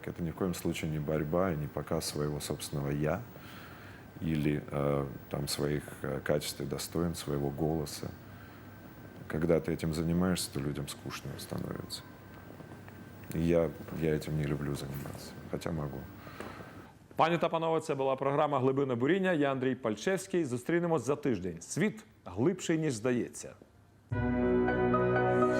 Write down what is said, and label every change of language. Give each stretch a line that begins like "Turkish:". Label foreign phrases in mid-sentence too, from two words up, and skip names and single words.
Russian: Это ни в коем случае не борьба и не показ своего собственного «я» или там, своих качеств и достоинств, своего голоса. Когда ты этим занимаешься, то людям скучно становится. І я этим не люблю заниматься, хотя могу.
Ukrainian: Пані та панове, це була програма «Глибина буріння». Я Андрій Пальчевський. Зустрінемось за тиждень. Світ глибший, ніж здається.